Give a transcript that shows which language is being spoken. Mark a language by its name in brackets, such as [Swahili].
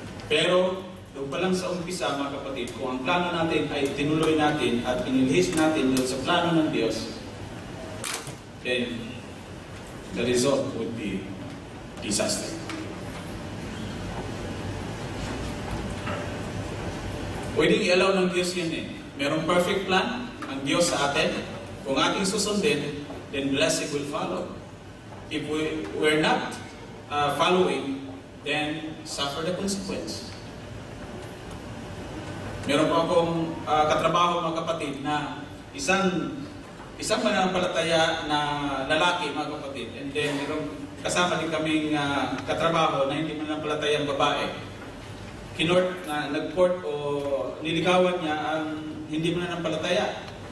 [Filipino] Pero doon pa lang sa umpisa mga kapatid, kung ang plano natin ay tinuloy natin at pinilihis natin doon sa plano ng Diyos, [English] then the result would be disaster. [Filipino] Pwedeng i-allow ng Diyos yun eh. Merong perfect plan ang Diyos sa atin. Kung ating susundin, [English] then blessing will follow. If we're not following, then suffer the consequence. [Filipino] Meron po akong katrabaho mga kapatid na isang mananampalataya na lalaki mga kapatid. And then merong kasama din kaming katrabaho na hindi mananampalatayang babae. Nag-court o niligawan niya ang hindi mananampalataya.